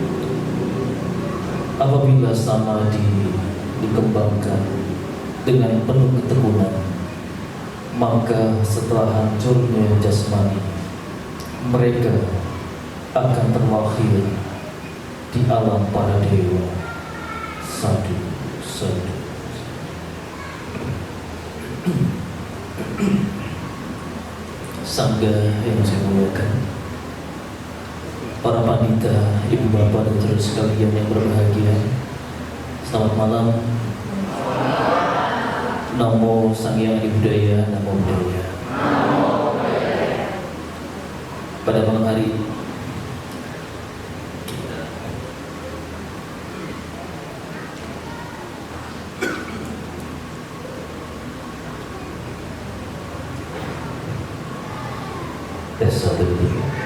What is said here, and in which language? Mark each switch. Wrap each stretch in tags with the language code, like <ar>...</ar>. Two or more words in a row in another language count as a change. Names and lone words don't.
<id>apabila samadhi dikembangkan dengan penuh ketekunan, maka setelah hancurnya jasmani, mereka akan terlahir di alam para dewa.</id> <pi>Sadu, sadu.</pi> <id>Sangga yang saya muliakan, para panitia, ibu bapak dan saudara sekalian yang berbahagia, selamat malam.</id> <pi>Namo Sang Hyang Adi Budaya, Namo Buddhaya.</pi> <id>Pada malam hari ini tes 1, 2, 3.</id>